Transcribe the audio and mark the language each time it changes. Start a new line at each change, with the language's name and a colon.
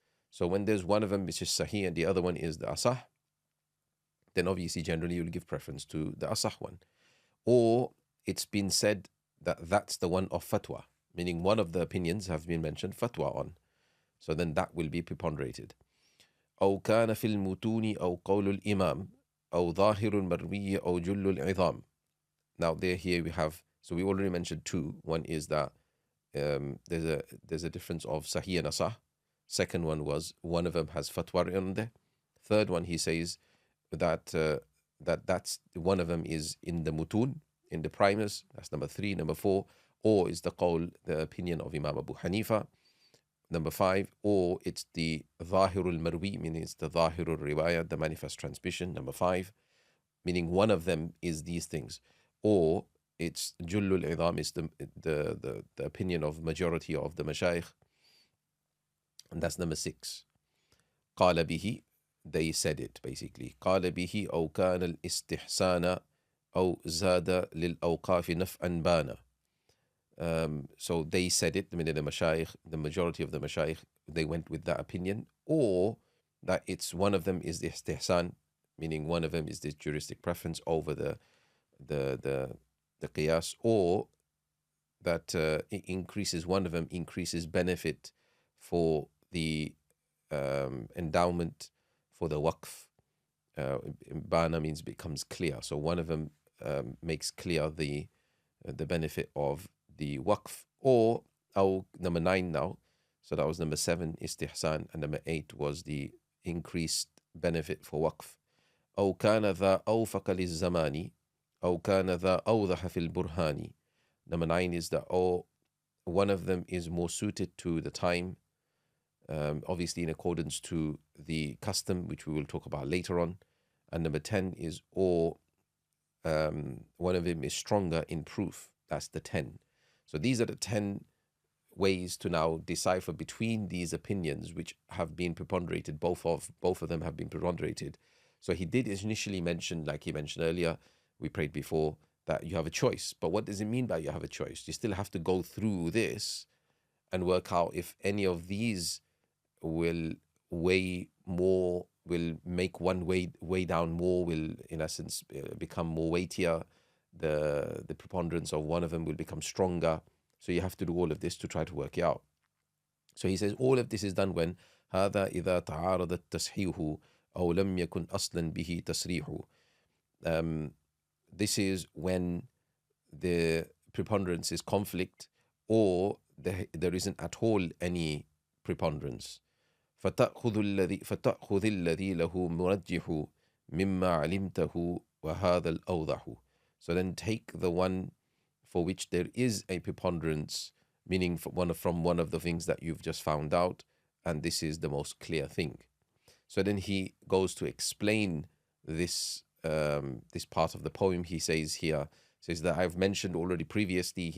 English: So when there's one of them which is sahih and the other one is the asah, then obviously generally you'll give preference to the asah one. Or it's been said that that's the one of fatwa, meaning one of the opinions have been mentioned fatwa on. So then that will be preponderated.
Arabic: أو كان في المتون أو قول الإمام أو ظاهر المروي أو جل العظام.
English: Now here we have, so we already mentioned two. One is that there's a difference of sahih and asah. Second one was one of them has fatwa on there. Third one, he says that that's one of them is in the mutun, in the primers. That's number 3. Number 4, or is the qawl, the opinion of Imam Abu Hanifa. Number 5, or it's the Zahirul Marwi, meaning it's the Zahirul Riwayah, the manifest transmission. Number 5, meaning one of them is these things. Or it's Jullul Idam, is the opinion of majority of the Mashayikh. And that's number 6.
Arabic: قال به,
English: they said it basically.
Arabic: قال به أو كان الاستحسان أو زاد للأوقاف نفعا بانا.
English: So they said it, meaning the Mashayikh, the majority of the Mashayikh, they went with that opinion, or that it's one of them is the istihsan, meaning one of them is the juristic preference over the qiyas, or that it increases, one of them increases benefit for the endowment, for the waqf. Bana means becomes clear. So one of them makes clear the benefit of the waqf. Or number 9 now. So that was number 7, istihsan, and number 8 was the increased benefit for waqf.
Arabic: أو كان ذا أوفق للزمان أو كان ذا أوضح في البرهان.
English: Number 9 is that one of them is more suited to the time, obviously in accordance to the custom, which we will talk about later on. And number 10 is one of them is stronger in proof. That's the 10. So these are the 10 ways to now decipher between these opinions, which have been preponderated. Both of them have been preponderated. So he did initially mention, like he mentioned earlier, we prayed before, that you have a choice. But what does it mean by you have a choice? You still have to go through this and work out if any of these will weigh more, will make one weigh down more, will in essence become more weightier. The preponderance of one of them will become stronger. So you have to do all of this to try to work it out. So he says all of this is done when
Arabic: هذا إذا تعارض التصحيح أو لم يكن أصلا به تصريح.
English: This is when the preponderance is conflict, or there isn't at all any preponderance.
Arabic: فتأخذ الذي له مرجح مما علمته وهذا الأوضح.
English: So then take the one for which there is a preponderance, meaning from one of the things that you've just found out, and this is the most clear thing. So then he goes to explain this this part of the poem. He says that I've mentioned already previously.